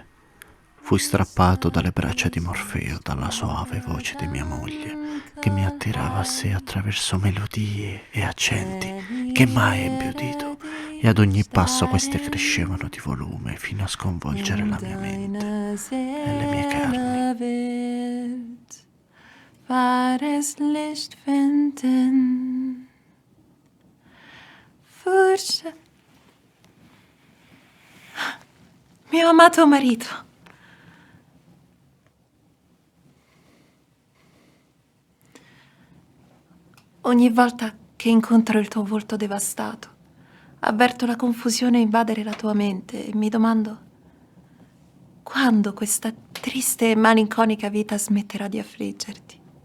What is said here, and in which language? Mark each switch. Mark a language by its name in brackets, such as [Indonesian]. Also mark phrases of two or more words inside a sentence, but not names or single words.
[Italian] Fui strappato dalle braccia di Morfeo dalla soave voce di mia moglie, che mi attirava a sé attraverso melodie e accenti che mai ebbi udito, e ad ogni passo queste crescevano di volume fino a sconvolgere la mia mente e le mie carni. [German] Wahres Licht finden. [Italian] Forse mio amato marito. Ogni volta che incontro il tuo volto devastato, avverto la confusione invadere la tua mente e mi domando quando questa triste e malinconica vita smetterà di affliggerti.